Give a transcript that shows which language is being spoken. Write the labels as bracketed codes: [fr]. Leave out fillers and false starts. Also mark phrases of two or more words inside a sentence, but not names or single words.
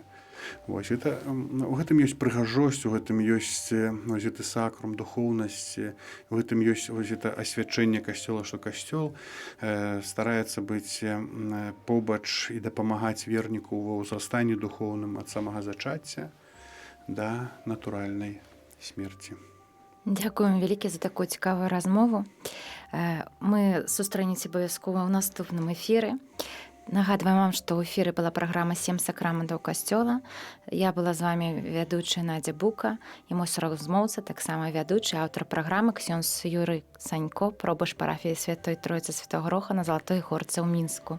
[be] Вось, у гэтым ёсць прыгажосць, у гэтым ёсць гэты сакрум духоўнасці, у гэтым ёсць гэта асвячэнне касцёла, што касцёл стараецца быць побач і дапамагаць верніку ва ўзрастанні духоўным ад самага зачацця да натуральнай смерці. [uk] Дякуємо велике за таку цікаву розмову. Ми зустрінемося обов'язково у наступному ефірі. Нагадую вам, що у ефірі була програма «Сім сакраментів Костьола». Я була з вами ведуча Надя Бука і мій розмовця, так само ведучий, автор програми ксьонз Юрій Санько, пробуш парафії Святої Троїці Святого Роха на Золотої Горці у Мінську.